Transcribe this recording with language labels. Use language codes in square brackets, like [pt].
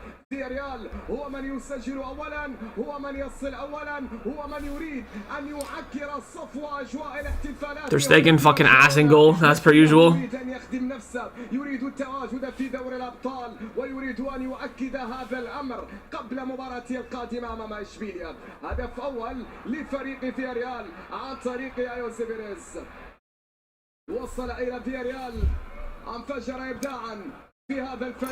[ar] فياريال هو من يسجل اولا، هو من يصل اولا، هو من يريد ان يعكر صفو اجواء الاحتفالات. [en] Ter Stegen fucking ass in goal, as per usual. [ar] يريد ان يخدم نفسه، يريد التواجد في دوري الابطال، ويريد ان يؤكد هذا الامر قبل مباراته القادمه امام اشبيليا. هدف اول لفريق فياريال عن طريق يوسيفيريز، وصل الى فياريال، انفجر ابداعا في هذا الفريق.